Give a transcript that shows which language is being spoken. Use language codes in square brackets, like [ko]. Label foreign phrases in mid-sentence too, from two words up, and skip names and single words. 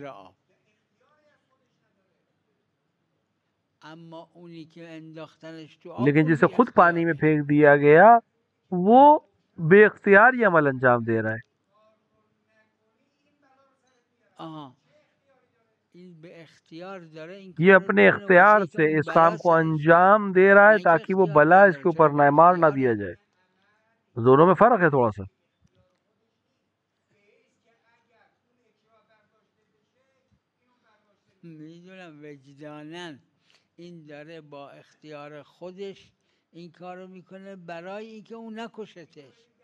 [hi] लेकिन जिसे खुद पानी में फेंक दिया गया, वो बेख्तियार ये अमल अंजाम दे रहा है। ये अपने इख्तियार से इस काम को अंजाम दे रहा है ताकि वो बला इसके ऊपर ना मार ना दिया जाए। दोनों में फर्क है थोड़ा सा। [fa] میدونم وجدانن این داره با اختیار خودش این کارو میکنه برای اینکه اون نکشتش.